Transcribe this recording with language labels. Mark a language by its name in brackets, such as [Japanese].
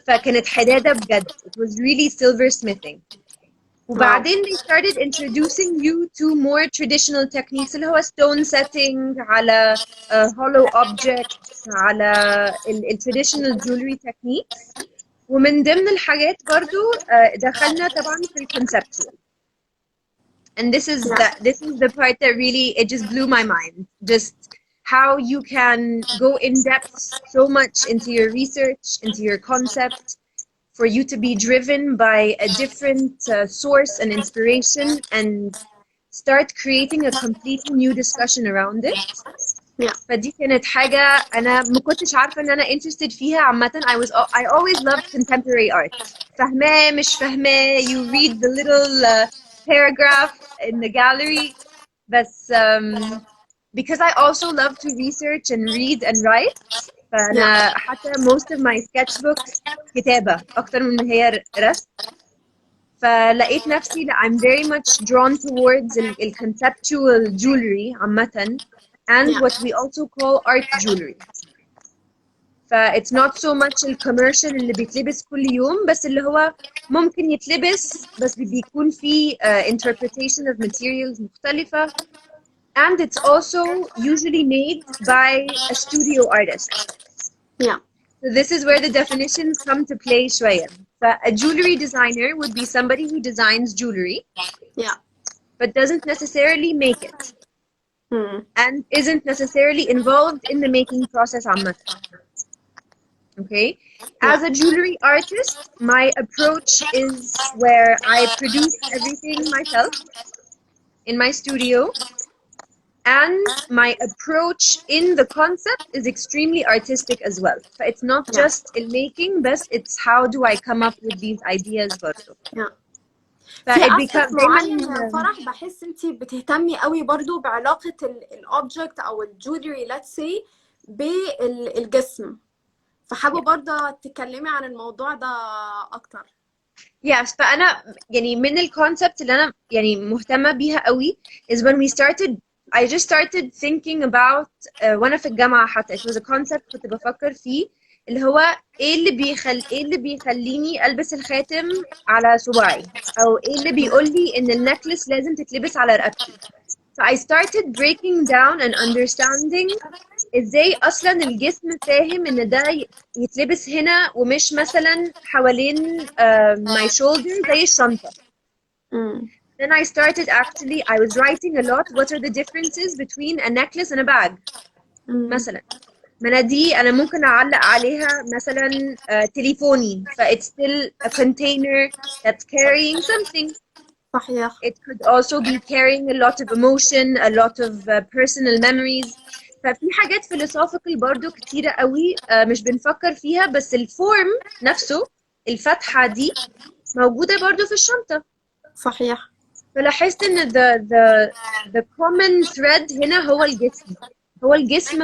[Arabic] فكانت حدادة بجد. [English] It was really silversmithing. [Arabic] وبعدين [English] they started introducing you to more traditional techniques [Arabic] اللي هو [English] stone setting على hollow objects على traditional jewelry techniques. [Arabic] ومن ضمن الحاجات برضو دخلنا طبعا في conceptual. [English] And this is the part that really, it just blew my mind. Just how you can go in depth so much into your research, into your concept, for you to be driven by a different source and inspiration and start creating a completely new discussion around it. [Arabic] فدي كانت حاجة أنا ما كنتش عارفة إن أنا interested فيها عامة. [English] I always loved contemporary art. [Arabic] فاهماه مش فاهماه, [English] you read the little paragraph in the gallery. But because I also love to research and read and write, [Arabic] فانا حتى [English] most of my sketchbooks [Arabic] كتابة اكتر من إن هي رسم. فلقيت نفسي لا [English] I'm very much drawn towards ال conceptual jewelry عامة and what we also call art jewelry. [Arabic] ف [English] it's not so much [Arabic] الكوميرشال اللي بيتلبس كل يوم، بس اللي هو ممكن يتلبس بس بيكون فيه [English] interpretation of materials [Arabic] مختلفة. [English] And it's also usually made by a studio artist. Yeah. So this is where the definitions come to play [Arabic] شوية. [English] A jewelry designer would be somebody who designs jewelry. Yeah. But doesn't necessarily make it. And isn't necessarily involved in the making process عامة. Okay? As a jewelry artist, my approach is where I produce everything myself in my studio. And my approach in the concept is extremely artistic as well. So it's not just in making, but it's how do I come up with these ideas برضو. [Arabic] في aspect معين يا فرح بحس انتي بتهتمي قوي برضو بعلاقة الأوبجكت أو الجولري [English] let's say [Arabic] بالجسم، فحابة برضه تتكلمي عن الموضوع ده أكتر. Yes, فأنا يعني من الكونسبت اللي أنا يعني مهتمة بيها قوي [English] is when we started I just started thinking about [Arabic] وأنا في الجامعة حتى [English] it was a concept [Arabic] كنت بفكر فيه اللي هو إيه اللي بيخليني ألبس الخاتم على صباعي، أو إيه اللي بيقولي إن النكلس لازم تتلبس على رقبتي. [English] So I started breaking down and understanding [Arabic] ازاي اصلا الجسم فاهم ان ده يتلبس هنا ومش مثلا حوالين [English] my shoulder [Arabic] زي الشنطة. [English] Then I started actually I was writing a lot what are the differences between a necklace and a bag. [Arabic] مثلا مناديل أنا ممكن أعلق عليها مثلا تليفوني ف [English] it's still a container that's carrying something. [Arabic] صحيح. [English] It could also be carrying a lot of emotion, a lot of personal memories. [Arabic] ففي حاجات philosophical برضو كتيرة قوي مش بنفكر فيها، بس الفورم نفسه الفتحة دي موجودة برضو في الشنطة. صحيح. فلاحظت إن [English] the common thread [Arabic] هنا هو الجسم.